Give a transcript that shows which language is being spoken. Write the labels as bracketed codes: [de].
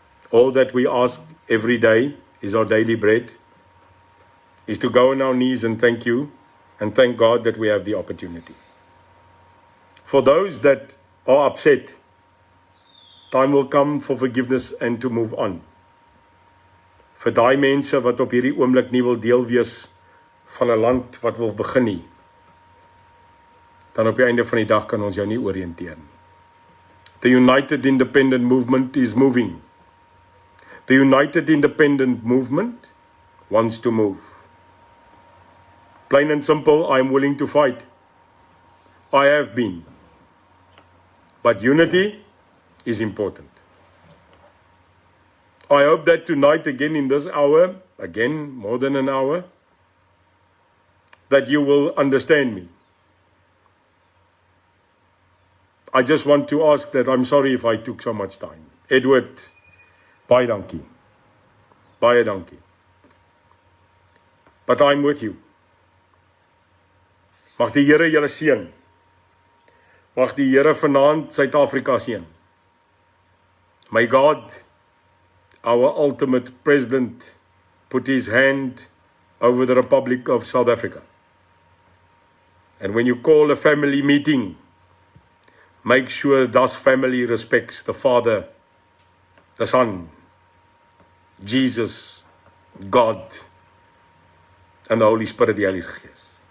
[en] All that we ask every day is our daily bread, is to go on our knees and thank you, and thank God that we have the opportunity. For those that are upset, time will come for forgiveness and to move on. [af] Vir daai mense wat op hierdie oomblik nie wil deel wees van 'n land wat wil begin nie, dan op die einde van die dag kan ons jou nie oriënteer nie. [en] The United Independent Movement is moving. The United Independent Movement wants to move. Plain and simple, I am willing to fight. I have been. But unity is important. I hope that tonight, again in this hour, again more than an hour, that you will understand me. I just want to ask that I'm sorry if I took so much time. [af] Edward, baie dankie. Baie dankie. [en] But I'm with you. [af] Mag die Here julle seën. Mag die Here vanaand Suid-Afrika seën. [en] May God, our ultimate president, put his hand over the Republic of South Africa. And when you call a family meeting, make sure that family respects the Father, the Son, Jesus, God, and the Holy Spirit, the Heilige Gees.